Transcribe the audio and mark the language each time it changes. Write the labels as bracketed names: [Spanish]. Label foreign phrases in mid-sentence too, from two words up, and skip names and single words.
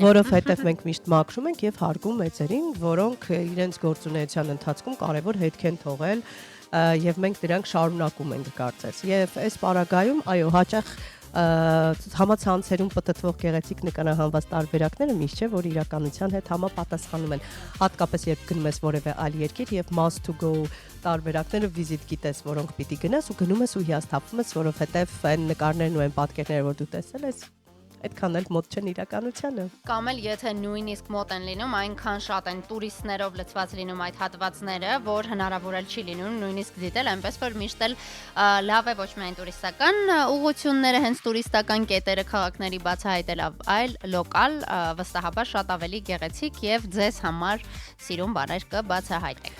[Armenian] Որովհետեւ մենք միշտ մաքրում ենք եւ հարգում մեծերին, որոնք իրենց գործունեության ընթացքում կարևոր հետք են թողել եւ մենք դրանք շարունակում ենք կարծես։ Եվ այս պարագայում, այո, հաճախ համացանցերում պատտվող գեղեցիկ նկարահանված տարբերակները միշտ չէ, որ իրականության հետ համապատասխանում են։ Հատկապես երբ գնում ես որևէ այլ երկիր եւ [English] must to go [Armenian] տարբերակները վիզիտ գիտես, որոնք պիտի գնաս ու գնում ես ու հիասթափվում ես, որովհետեւ այն նկարներն ու այն պատկերները, որ դու տեսել ես, այդքան էլ մոտ չեն իրականությանը։ Կամ էլ եթե նույնիսկ մոտ են լինում, այնքան շատ են տուրիստներով լցված լինում այդ հատվածները, որ հնարավոր էլ չի լինում նույնիսկ դիտել, այնպես որ միշտ էլ լավ է ոչ միայն տուրիստական ուղղությունները, հենց տուրիստական կետերը քաղաքների բացահայտել, այլ լոկալ վստահաբար շատ ավելի գեղեցիկ եւ ձեզ համար սիրուն բաներ կբացահայտեք։